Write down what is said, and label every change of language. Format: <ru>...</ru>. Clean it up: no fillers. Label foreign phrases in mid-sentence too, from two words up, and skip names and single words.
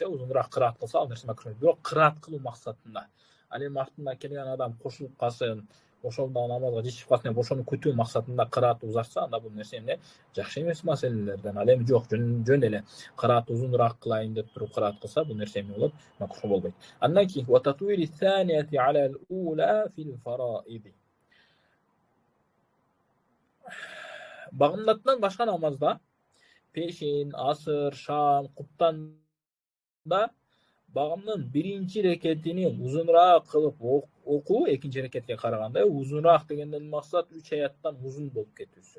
<ky>Узунураак кыраат кылса, ал нерсе макрух. Бирок кыраат кылуу максатында, ал эми артында келген адам кошулуп калсын, ошондо намазга жетишип калсын деп ошону күтүү максатында кыраат узартса, анда бул нерсе эмне? Жакшы эмес маселелерден. Ал эми жок, жөн эле кыраат узунураак кылайын деп туруп кыраат кылса, бул нерсе эмне болот? Макрух болбойт. Андан кийин</ky> <ar>وتطويل الثانية على الأولى في الفرائض.</ar> <ky>Багымдаттан башка намазда пешин, асыр, шам, куптанда багымдын биринчи рекетини узунураак кылып окуу, экинчи рекетке караганда узунураак дегенден максат 3 аяттан узун болуп кетүүсү.</ky>